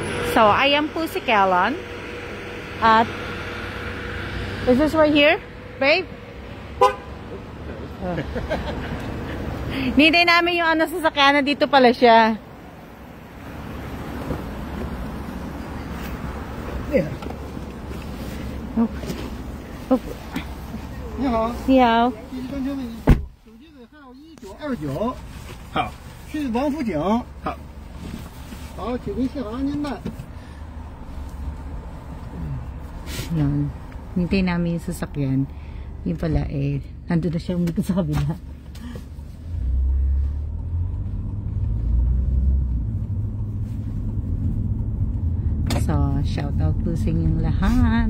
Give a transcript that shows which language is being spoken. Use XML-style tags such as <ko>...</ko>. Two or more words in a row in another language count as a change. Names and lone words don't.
<tl>So, ayan po si Kellen. At,</tl> <en>is this right here? Babe? Oh.</en> <tl>Nintay namin yung ano sasakyan, dito pala siya.</tl> <en>Yeah. Oh. Oh.</en> <zh>你好，你好。第一专车为你手机尾号1929。好。去王府井。好。好，请您系好安全带。</zh> <tl>Yan. Hintay namin yung sasakyan. Yung pala eh, nandun na siya dito sa kabila. So,</tl> <en>shout out</en> <tl>po sa inyong lahat.</tl>